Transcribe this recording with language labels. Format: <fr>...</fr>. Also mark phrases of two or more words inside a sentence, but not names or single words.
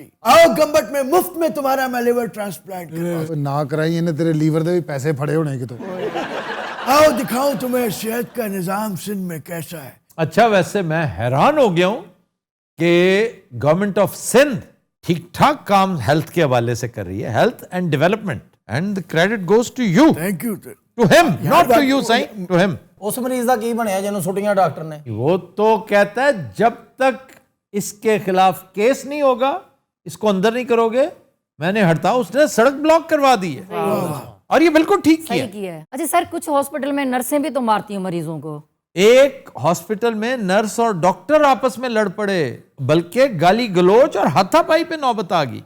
<ur>آؤ گمبٹ میں مفت میں تمہارا میں لیور ٹرانسپلانٹ کروا.</ur> <pa>نہ کرائی, انہیں تیرے لیور دے بھی پیسے پھڑے ہونے کے. تو</pa> <ur>آؤ دکھاؤں تمہیں صحت کا نظام سندھ میں کیسا ہے. اچھا, ویسے میں حیران ہو گیا ہوں کہ</ur> <en>Government of Sindh</en> <ur>ٹھیک ٹھاک کام ہیلتھ کے حوالے سے کر رہی ہے,</ur> <en>Health and Development, and the credit goes to you. Thank you. To him, not to you, صحیح, to him.</en> <pa>اس مریض دا کی بنیا جنوں سٹیاں ڈاکٹر نے؟</pa> <ur>وہ تو کہتا ہے جب تک اس کے خلاف کیس نہیں ہوگا, اس کو اندر نہیں کرو گے, میں نے ہڑتاؤ, اس نے سڑک بلاک کروا دی ہے, اور یہ بالکل ٹھیک کیا ہے. اچھا سر, کچھ ہاسپٹل میں نرسیں بھی تو مارتی ہیں مریضوں کو. ایک ہاسپٹل میں نرس اور ڈاکٹر آپس میں لڑ پڑے, بلکہ گالی گلوچ اور ہاتھا پائی پہ نوبت آ گئی.</ur>